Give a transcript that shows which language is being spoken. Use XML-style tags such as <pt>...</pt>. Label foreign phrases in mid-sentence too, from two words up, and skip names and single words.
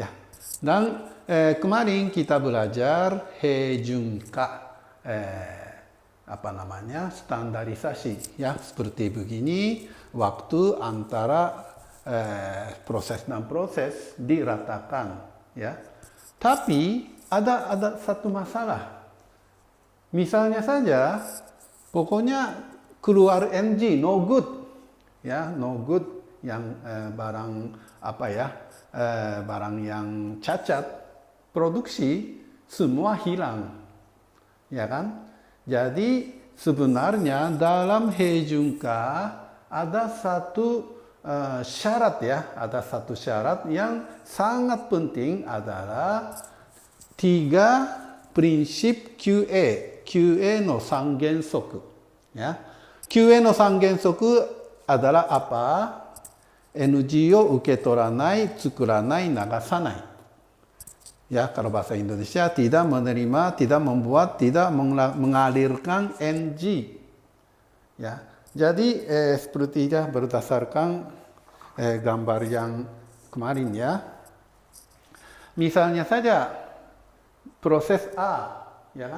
<id>Dan kemarin kita belajar Heijunka, standarisasi ya, seperti begini. Waktu antara proses dan proses diratakan ya. Tapi ada satu masalah. Misalnya saja, pokoknya keluar NG,</id> <en>no good,</en> <id>ya,</id> <en>no good</en> <id>yang barang barang yang cacat, produksi semua hilang, ya kan? Jadi sebenarnya dalam Heijunka ada satu syarat ya, ada satu syarat yang sangat penting adalah 3 prinsip</id> <ja>QAの3原則</ja> <id>ya.</id> <ja>QAの3原則</ja> <id>adalah apa?</id> <ja>NG を受け取らない、作らない、流さない。</ja> <id>Ya, kalau bahasa Indonesia tidak menerima, tidak membuat, tidak mengalirkan NG. Ya, jadi sepertinya berdasarkan gambar yang kemarin ya. Misalnya saja proses A, ya kan?</id>